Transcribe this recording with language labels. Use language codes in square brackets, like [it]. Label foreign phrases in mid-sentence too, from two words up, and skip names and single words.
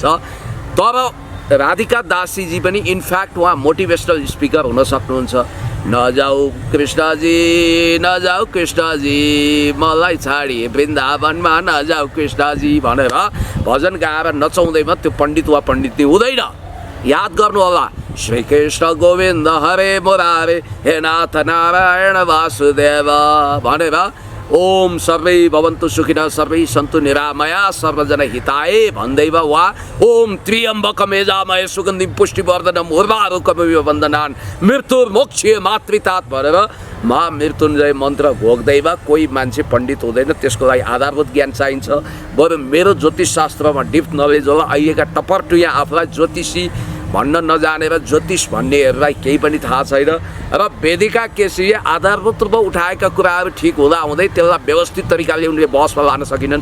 [ne] तर राधिका दासीजी पनि इनफ्याक्ट उहाँ [en] motivational speaker [ne] हुन सक्नुहुन्छ। नजाऊ कृष्णजी, नजाऊ कृष्णजी, मलाई छाडी वृन्दावनमा नजाऊ कृष्णजी भनेर भजन गाएर नचाउँदैमा त्यो पण्डित वा पण्डितनी हुँदैन। याद गर्नु होला, [sa] श्री कृष्ण गोविन्द हरे मुरारे हे नाथ नारायण वासुदेव [ne] भनेर [sa] ओम सर्वै भवन्तु सुखिनः सर्वै सन्तु निरामया सर्वजन हिताय [ne] भन्दैमा वा [sa] ओम त्र्यम्बकं यजामहे सुगन्धिं पुष्टिवर्धनम् उर्वारुकमिव बन्धनान् मृत्युर्मोक्ष्ये मातृतात् [ne] भनेर महामृत्युञ्जय मन्त्र घोक्दैमा कोही मान्छे पण्डित हुँदैन। त्यसको लागि आधारभूत ज्ञान चाहिन्छ। बरु मेरो ज्योतिष शास्त्रमा [en] deep knowledge [ne] होला। अहिलेका टपर टुया आफूलाई ज्योतिषी भन्न नजानेर ज्योतिष भन्नेहरूलाई केही पनि थाहा छैन। र वेदिका केसीले आधारभूत रूपमा उठाएका कुराहरू ठिक हुँदा हुँदै त्यसलाई व्यवस्थित तरिकाले उनले बहसमा लान सकिनन्।